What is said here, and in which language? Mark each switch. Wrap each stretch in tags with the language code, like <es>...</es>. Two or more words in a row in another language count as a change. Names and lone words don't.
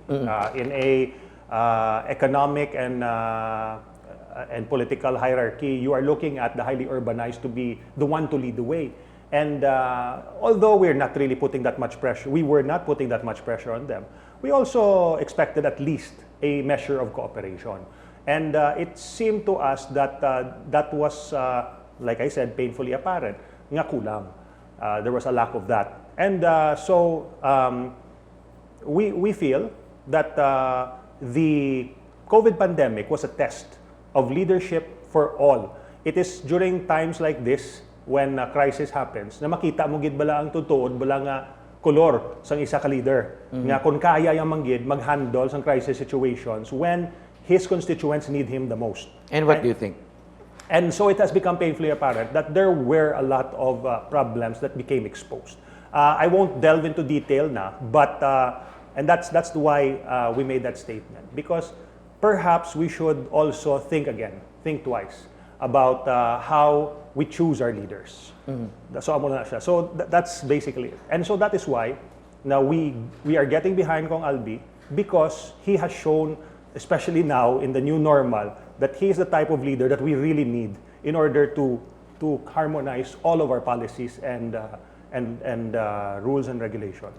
<en>In a economic and political hierarchy, you are looking at the highly urbanized to be the one to lead the way. And although we're not really putting that much pressure, we were not putting that much pressure on them, we also expected at least a measure of cooperation. And it seemed to us that that was, like I said, painfully apparent.</en> <hil>Nga kulang.</hil> <en>There was a lack of that. And so we feel that the COVID pandemic was a test of leadership for all. It is during times like this when a crisis happens</en> <hil>na makita mo gid bala ang tutuod bala nga kolor sang isa ka leader nga kung kaya yang manggid mag-handle sang</hil> <en>crisis situations when his constituents need him the most. And what do you think? And so it has become painfully apparent that there were a lot of problems that became exposed. I won't delve into detail na, but and that's why we made that statement, because perhaps we should also think twice about how we choose our leaders.</en> <hil>So amo na siya.</hil> <en>So that's basically it. And so that is why now we are getting behind Kong Albee, because he has shown, especially now in the new normal, that he is the type of leader that we really need in order to harmonize all of our policies and rules and regulations.</en>